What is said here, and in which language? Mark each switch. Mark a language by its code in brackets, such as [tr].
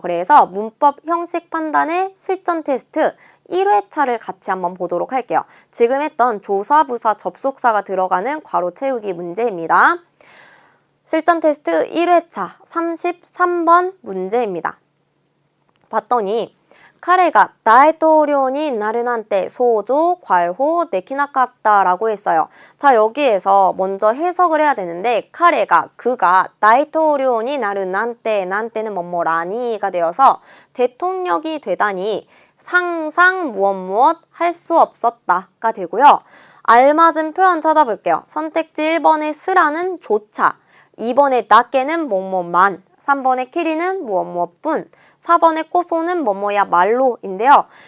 [ko] 그래서 문법 형식 판단의 실전 테스트 1회차를 같이 한번 보도록 할게요. 지금 했던 조사부사 접속사가 들어가는 괄호 채우기 문제입니다. 실전 테스트 1회차 33번 문제입니다. [ja] 봤더니 彼が大統領になるなんて想像 [ko] 괄호 [ja] できなかった [ko] 라고 했어요. 자, 여기에서 먼저 해석을 해야 되는데 [ja] 彼が [ko] 그가 [ja] 大統領になるなんて [ko] 난때는 뭐뭐라니가 되어서 대통령이 되다니 상상 무엇 할 수 없었다가 되고요. 알맞은 표현 찾아볼게요. 선택지 1번의 스라는 조차, 2번의 나께는 뭐뭐만, 3번의 키리는 무엇뿐, 4번의 꼬소는 뭐뭐야 말로인데요.